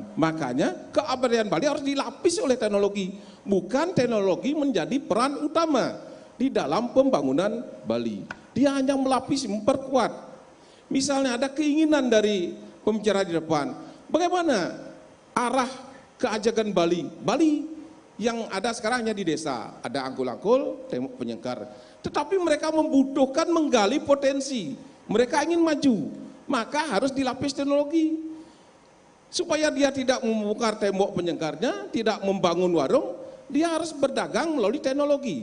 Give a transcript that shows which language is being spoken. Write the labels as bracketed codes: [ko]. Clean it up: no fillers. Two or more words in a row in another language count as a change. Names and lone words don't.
[id] Makanya keabadian Bali harus dilapis oleh teknologi. Bukan teknologi menjadi peran utama di dalam pembangunan Bali. Dia hanya melapis, memperkuat. Misalnya ada keinginan dari pembicara di depan. Bagaimana arah keajakan Bali? Bali yang ada sekarang hanya di desa, ada angkul-angkul, tembok penyengkar. Tetapi mereka membutuhkan menggali potensi, mereka ingin maju, maka harus dilapis teknologi. Supaya dia tidak membongkar tembok penyengkarnya, tidak membangun warung, dia harus berdagang melalui teknologi.